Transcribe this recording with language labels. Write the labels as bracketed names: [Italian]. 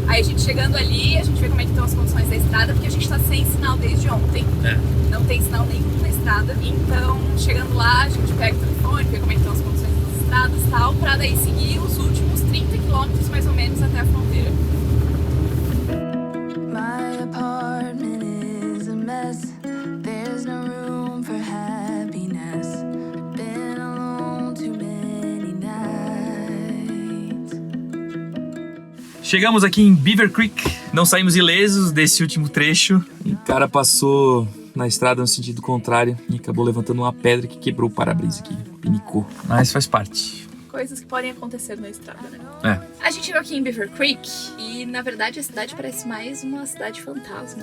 [Portuguese] Aí a gente chegando ali, a gente vê como é que estão as condições da estrada, porque a gente tá sem sinal desde ontem. Não tem sinal nenhum na estrada. Então, chegando lá, a gente pega o telefone, vê como é que estão as condições das estradas e tal, pra daí seguir os últimos 30 quilômetros mais ou menos até a fronteira. [English] My apartment is a mess. There's no room for happiness. Been alone too many nights. [Portuguese] Chegamos aqui em Beaver Creek. Não saímos ilesos desse último trecho. Um cara passou na estrada no sentido contrário e acabou levantando uma pedra que quebrou o para-brisa aqui. Pinicou. Mas faz parte. coisas que podem acontecer na estrada, né? É. A gente chegou aqui em Beaver Creek e, na verdade, a cidade parece mais uma cidade fantasma.